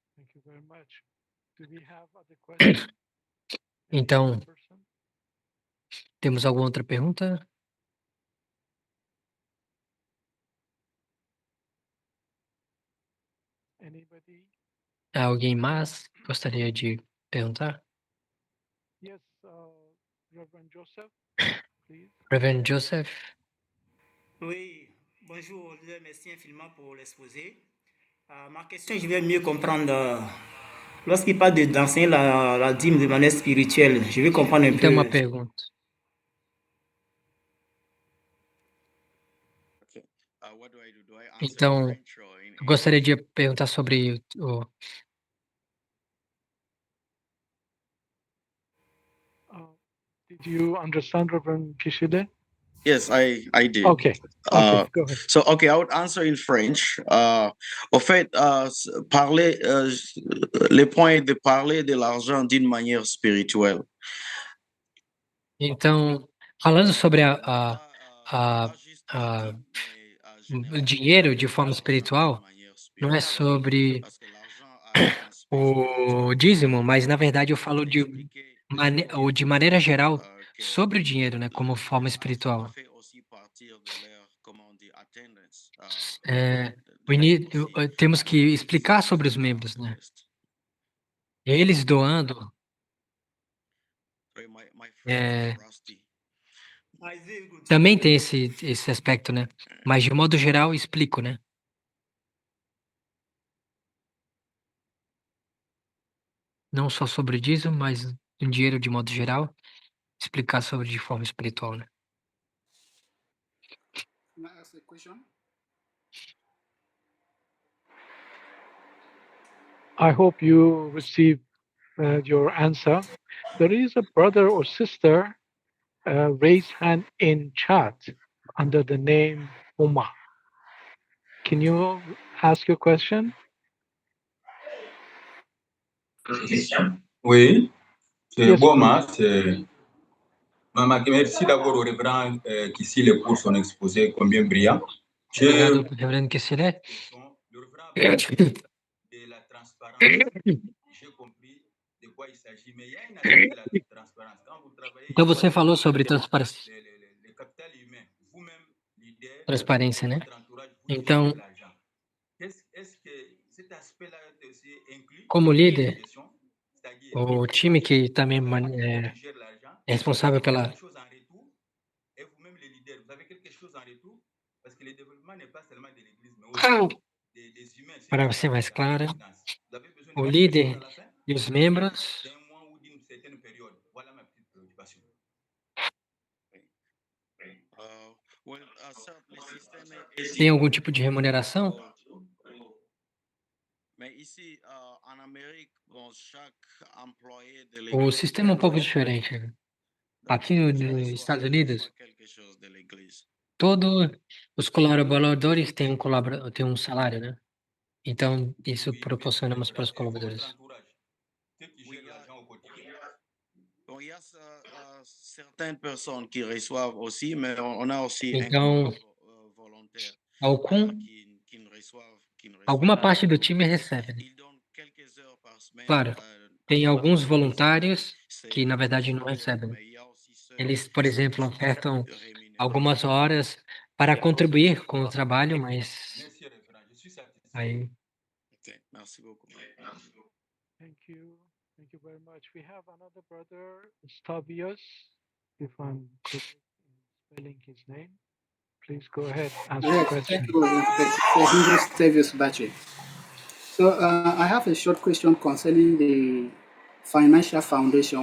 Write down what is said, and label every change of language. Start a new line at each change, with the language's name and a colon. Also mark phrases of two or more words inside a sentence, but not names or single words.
Portuguese: Então, temos alguma outra pergunta? Alguém mais gostaria de perguntar?
English: Yes, Reverend Joseph, Reverend Joseph.
French: Oui, bonjour, merci infiniment pour l'exposé. Ma question, je vais mieux comprendre. Lorsqu'il parle d'enseigner la dîme de manière spirituelle, je vais comprendre un
Portuguese: Então, uma
French: peu.
Portuguese: pergunta.
English: Okay. What do I do? Do I answer in
Portuguese: Então,
English: French or in
Portuguese: eu gostaria de
English: English?
Portuguese: perguntar sobre o.
English: Did you understand, Reverend Kishide? Yes, I did. Okay. Okay, go ahead. So, okay, I would answer in French.
French: Au fait, parler, le point est de parler de l'argent d'une manière spirituelle.
Portuguese: Então, falando sobre
French: Pas,
Portuguese: a,
French: pas juste
Portuguese: a,
French: éthique, mais
Portuguese: o dinheiro de forma
French: généralement,
Portuguese: espiritual,
French: d'une manière
Portuguese: não é
French: spirituelle.
Portuguese: sobre
French: Parce que l'argent a un aspect
Portuguese: o
French: spirituel.
Portuguese: dízimo, mas na verdade eu falo de,
French: Expliquer
Portuguese: ou de maneira geral
French: que
Portuguese: sobre o dinheiro, né, como forma
French: ça
Portuguese: espiritual.
French: fait aussi partir de leur, comment on dit, attendance.
Portuguese: É,
French: Like aussi,
Portuguese: temos que
French: ils
Portuguese: explicar sobre os
French: donnent
Portuguese: membros, né?
French: first.
Portuguese: Eles doando,
English: Sorry, my French
Portuguese: é,
English: is rusty. Very good.
Portuguese: também tem esse aspecto, né? Mas de modo geral, explico, né? Não só sobre o dízimo, mas o dinheiro de modo geral, explicar sobre de forma espiritual, né?
English: Can I ask a question? I hope you receive your answer. There is a brother or sister raise hand in chat under the name Uma. Can you ask your question?
French: Oui, c'est
English: Yes, Boma.
French: Merci d'abord au révérend Kissile pour son exposé combien brillant.
Portuguese: Obrigado, Reverendo Kessler.
French: Le révérend de la transparence. J'ai compris de quoi il s'agit, mais il y a un aspect de la transparence. Quand vous travaillez
Portuguese: Então você falou sobre transparência,
French: le capital humain, vous-même, leader,
Portuguese: transparência, né?
French: votre entourage, vous
Portuguese: Então,
French: gérez l'argent. Est-ce que cet aspect-là est aussi inclus
Portuguese: como
French: dans
Portuguese: líder,
French: cette gestion? C'est-à-dire,
Portuguese: o time que também
French: qui gère l'argent,
Portuguese: é responsável pela.
French: quelque chose en retour, et vous-même les leaders, vous avez quelque chose en retour, parce que le développement n'est pas seulement de l'Église, mais aussi des humains.
Portuguese: Para ser mais clara,
French: Vous avez besoin de
Portuguese: o
French: quelque chose
Portuguese: líder
French: à la fin
Portuguese: e os membros
French: d'un mois ou d'une certaine période. Voilà ma petite préoccupation. Well, certes, le système est
Portuguese: têm algum tipo de remuneração.
French: mais ici, en Amérique, bon, chaque employé de
Portuguese: O
French: l'église
Portuguese: sistema é um pouco diferente.
French: donc,
Portuguese: Aqui nos Estados Unidos,
French: reçoit quelque chose de l'église.
Portuguese: todos os colaboradores têm têm um salário, né? Então, isso proporcionamos para os colaboradores.
French: Ceux qui gèrent l'argent au quotidien. Bon, il y a certaines personnes qui reçoivent aussi, mais on a aussi un
Portuguese: Então,
French: volontaire qui ne reçoivent
Portuguese: alguma
French: pas.
Portuguese: parte do time recebe, né?
French: Ils donnent quelques heures par semaine.
Portuguese: Claro, tem alguns voluntários que, na verdade, não recebem.
French: Mais il y a aussi ceux
Portuguese: Eles,
French: qui
Portuguese: por
French: sont
Portuguese: exemplo,
French: aussi
Portuguese: ofertam
French: rémunérés.
Portuguese: algumas horas para contribuir com o trabalho, mas
French: Merci, révérend. Je suis satisfait.
Portuguese: aí
French: Ok, merci beaucoup.
English: Thank you. Thank you very much. We have another brother, Stavios, if I'm correct in spelling his name. Please go ahead, ask your Yes, question. thank you, Henry Stavius Bache. So I have a short question concerning the financial foundation.